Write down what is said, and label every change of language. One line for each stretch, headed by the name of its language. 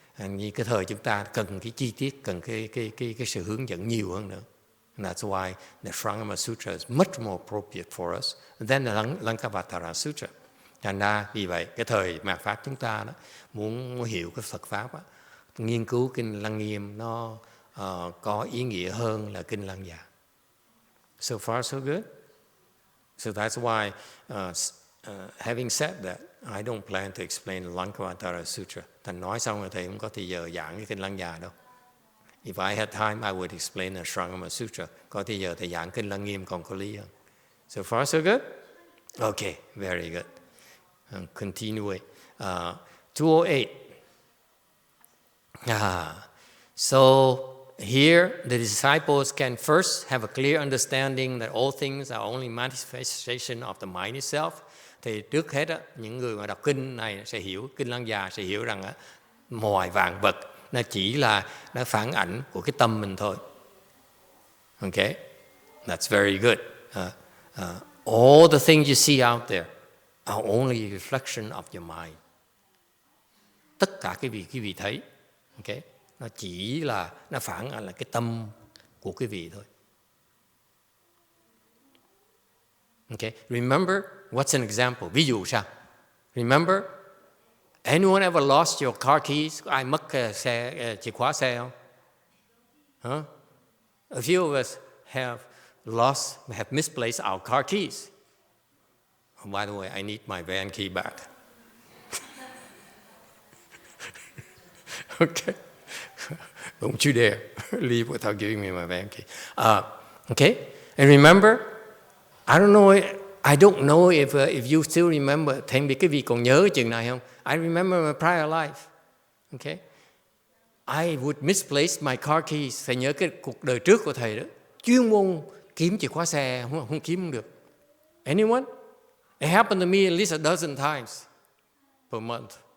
Vietnamese: Như cái thời chúng ta cần cái chi tiết, cần cái sự hướng dẫn nhiều hơn nữa.
English: And that's why the Shurangama Sutra is much more appropriate for us than the Lankavatara Sutra.
Vietnamese: Thành ra vì vậy cái thời mạt pháp chúng ta đó, muốn hiểu cái Phật pháp đó, nghiên cứu kinh Lăng Nghiêm nó có ý nghĩa hơn là kinh Lăng Già.
English: So far so good. So that's why having said that, I don't plan to explain the Lankavatara Sutra.
Vietnamese: Thành nói xong rồi thầy không có thời giờ giảng cái kinh Lăng Già đâu.
English: If I had time, I would explain the Shurangama Sutra.
Vietnamese: Có thời giờ thầy giảng kinh Lăng Nghiêm còn có lý hơn.
English: So far so good? Okay, very good. Continue. 208. So here the disciples can first have a clear understanding that all things are only manifestation of the mind itself.
Vietnamese: Thì trước hết những người mà đọc kinh này sẽ hiểu, kinh Lăng Già sẽ hiểu rằng mọi vạn vật nó chỉ là nó phản ảnh của cái tâm mình thôi.
English: Okay, that's very good. All the things you see out there are only a reflection of your mind.
Vietnamese: Tất cả cái gì quý vị thấy, okay, nó chỉ là nó phản ảnh là cái tâm của quý vị thôi.
English: Okay, remember what's an example?
Vietnamese: Ví dụ sao?
English: Remember, anyone ever lost your car keys?
Vietnamese: Ai mất chìa khóa xe không? Huh?
English: A few of us have misplaced our car keys. Oh, by the way, I need my van key back. Okay. Don't you dare leave without giving me my van key. Okay. And remember, I don't know if you still remember.
Vietnamese: Thầy biết cái vị còn nhớ chừng này không?
English: I remember my prior life. Okay. I would misplace my car keys.
Vietnamese: Thầy nhớ cái cuộc đời trước của thầy đó. Chuyên môn kiếm chìa khóa xe, không kiếm không được.
English: Anyone? It happened to me at least a dozen times per month.